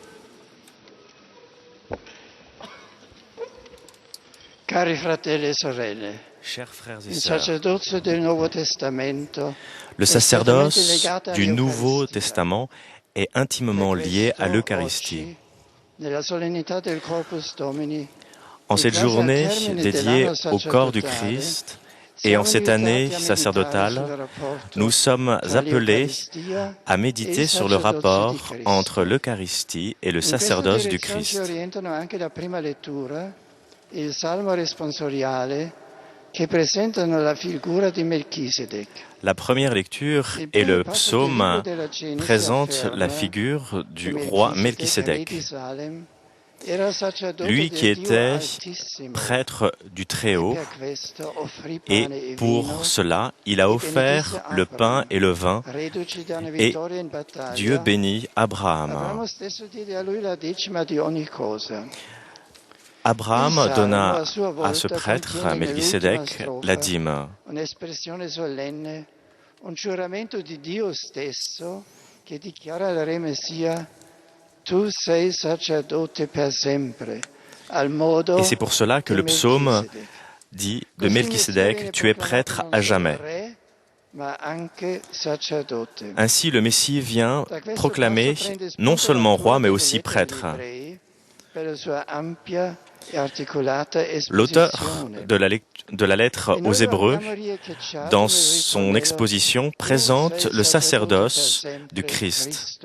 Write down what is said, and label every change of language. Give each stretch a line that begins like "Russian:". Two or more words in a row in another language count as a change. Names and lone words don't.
Italian: Cari fratelli e sorelle,
French: Chers frères et
Italian: il
French: sœurs,
Italian: sacerdozio del Nuovo Testamento
French: le sacerdoce du Nouveau Testament est intimement lié à l'Eucharistie.
Italian: Nella solennità del Corpus Domini,
French: En cette journée dédiée au corps du Christ et en cette année sacerdotale, nous sommes appelés à méditer sur le rapport entre l'Eucharistie et le sacerdoce du Christ.
Italian: Il Salmo responsoriale che presentano la figura di Melchisedec.
French: La première lecture et le psaume présentent la figure du roi Melchisédek. Lui qui était prêtre du Très-Haut, et pour cela, il a offert le pain et le vin, et Dieu bénit Abraham. Abraham donna à ce prêtre, à Melchisédek, la dîme.
Italian: Un giuramento di Dio stesso che dichiara al re Messia: tu sei sacerdote per sempre, al modo
French: Et c'est pour cela que le psaume dit de Melchisédek, tu es prêtre à jamais. Ainsi, le Messie vient proclamer non seulement roi, mais aussi prêtre. L'auteur de la lettre aux Hébreux, dans son exposition, présente le sacerdoce du Christ.